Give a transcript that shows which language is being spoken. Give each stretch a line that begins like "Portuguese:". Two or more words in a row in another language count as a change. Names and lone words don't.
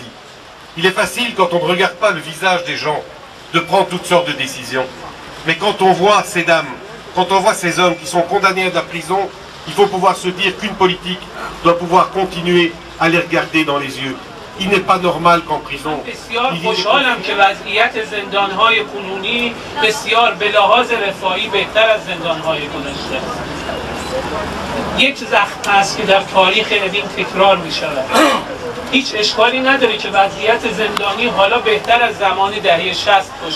French: Il est facile, quand on ne regarde pas le visage des gens, de prendre toutes sortes de décisions. Mais quand on voit ces dames, quand on voit ces hommes qui sont condamnés à de la prison, il faut pouvoir se dire qu'une politique doit pouvoir continuer à les regarder dans les yeux. Il n'est pas normal qu'en prison...
Persian: یک زخم هست که در تاریخ ادین تکرار می شود. هیچ اشکالی نداره که وضعیت زندانی حالا بهتر از زمان دهه 60 باشه.